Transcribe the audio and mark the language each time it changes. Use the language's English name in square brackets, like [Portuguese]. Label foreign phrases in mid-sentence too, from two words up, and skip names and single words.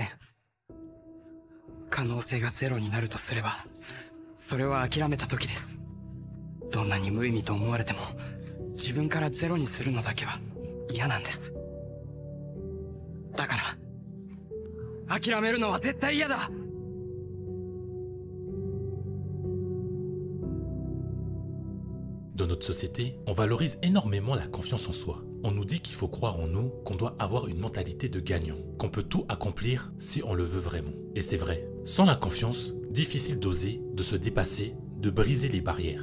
[Japanese] 可能性がゼロになるとすれば、それは諦めた時です。どんなに無意味と思われても、自分からゼロにするのだけは嫌なんです。だから、諦めるのは絶対嫌だ。 [French] Dans notre société, on valorise énormément la confiance en soi. On nous dit qu'il faut croire en nous, qu'on doit avoir une mentalité de gagnant, qu'on peut tout accomplir si on le veut vraiment. Et c'est vrai, sans la confiance, difficile d'oser, de se dépasser, de briser les barrières.